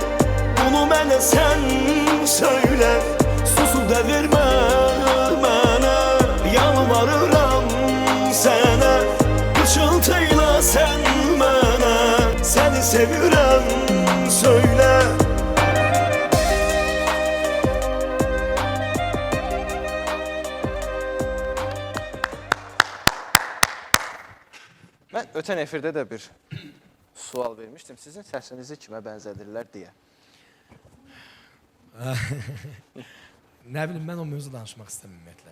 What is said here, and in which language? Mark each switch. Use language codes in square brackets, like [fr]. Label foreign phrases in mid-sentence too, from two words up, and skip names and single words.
[tr] Bunu bana sen söyle, susup da verme bana. [az] Yalvarıram sana, pıçıltıyla [tr] sen bana. Seni seviyorum söyle. [az] Mən ötən efirdə də bir sual vermişdim. Sizin səsinizi kimə bənzədirlər deyə. Nə bilim, mən o mövzu danışmaq istəmirəm ümumiyyətlə.